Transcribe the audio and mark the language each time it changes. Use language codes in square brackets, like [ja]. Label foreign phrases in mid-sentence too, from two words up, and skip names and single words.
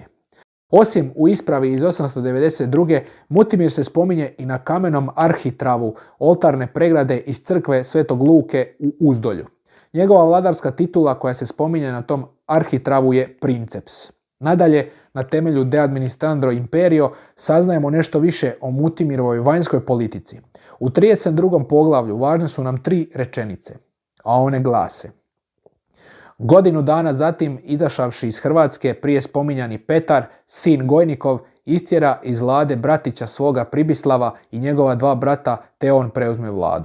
[hr] Osim u ispravi iz 892. Mutimir se spominje i na kamenom arhitravu oltarne pregrade iz crkve Svetog Luke u Uzdolju. Njegova vladarska titula koja se spominje na tom arhitravu je princeps. Nadalje, na temelju De administrandro imperio saznajemo nešto više o Mutimirovoj vanjskoj politici. U 32. poglavlju važne su nam 3 rečenice, a one glase: godinu dana zatim, izašavši iz Hrvatske, prije spominjani Petar, sin Gojnikov, istjera iz vlade bratića svoga Pribislava i njegova 2 brata, te on preuzme vladu.